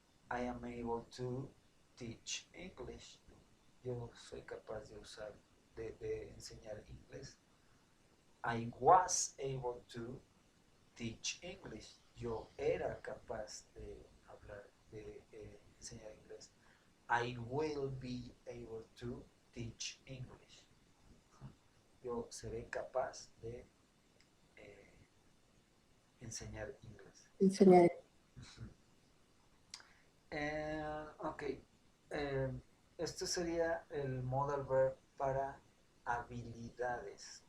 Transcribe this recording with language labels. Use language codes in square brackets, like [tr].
[en] I am able to teach English. [es] Yo soy capaz de usar, de enseñar inglés. [en] I was able to teach English. [es] Yo era capaz de hablar, de enseñar inglés. [en] I will be able to teach English. [es] Yo seré capaz de enseñar inglés. Enseñar. [en] Ok. [es] Esto sería el modal verb para habilidades.